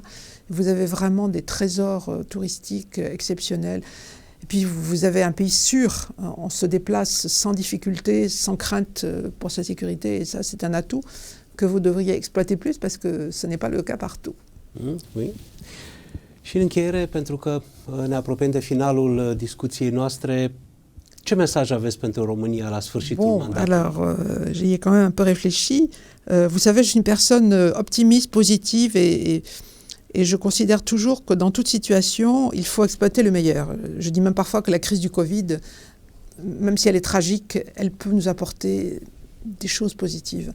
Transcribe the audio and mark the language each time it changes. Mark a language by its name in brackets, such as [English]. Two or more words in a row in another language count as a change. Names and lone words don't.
[French] Vous avez vraiment des trésors touristiques exceptionnels. Et puis vous avez un pays sûr, on se déplace sans difficulté, sans crainte pour sa sécurité, et ça c'est un atout que vous devriez exploiter plus, parce que ce n'est pas le cas partout. Oui. [Romanian] Și în încheiere, pentru că ne apropiem de finalul discuției noastre, ce mesaj aveți pentru România la sfârșitul mandatului? [French] Alors, j'y ai quand même un peu réfléchi. Vous savez, je suis une personne optimiste, positive, et je considère toujours que dans toute situation, il faut exploiter le meilleur. Je dis même parfois que la crise du Covid même si elle est tragique, elle peut nous apporter des choses positives.